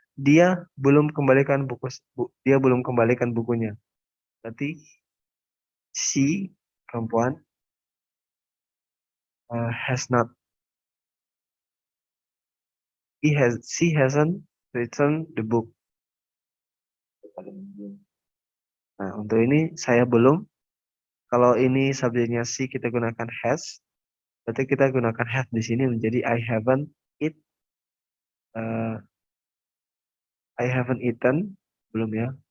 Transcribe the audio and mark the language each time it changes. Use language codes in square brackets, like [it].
[id] dia belum kembalikan dia belum kembalikan bukunya. Berarti si perempuan [en] has not she hasn't returned the book. [id] Nah, untuk ini saya belum. Kalau ini subjeknya she kita gunakan has. Berarti kita gunakan have di sini menjadi it uh, [en] I haven't eaten, [id] belum ya.